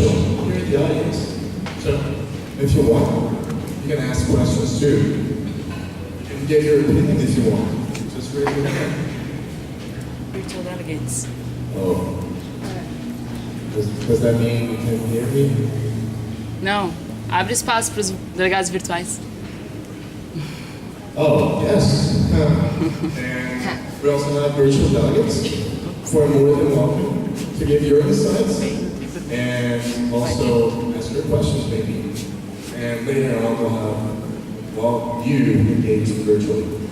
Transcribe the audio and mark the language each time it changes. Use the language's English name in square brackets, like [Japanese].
[English] You're in the audience. So if you want, you can ask questions too. You can give your opinion if you want. Just raise your hand. Virtual delegates. Oh. Does that mean you can hear me? [Portuguese] Não, abre espaço para os delegados virtuais. [English] Oh, yes. And we also have virtual delegates who are more than welcome to give your insights and also ask your questions maybe. And later on we'll have, well, you engage virtually.